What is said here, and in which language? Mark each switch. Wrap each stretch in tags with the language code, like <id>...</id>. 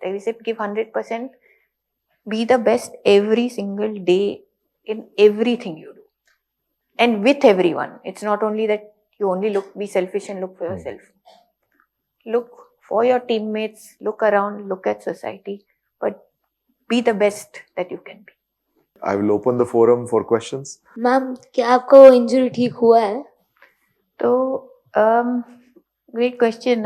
<en>I said, give 100%. Be the best every single day in everything you do. And with everyone. It's not only that you only be selfish and look for yourself. Look for your teammates, look around, look at society. But be the best that you can be. I will open the forum for questions.</en> <hi>Ma'am क्या आपको injury ठीक हुआ है?</hi> <en>तो great question.</en>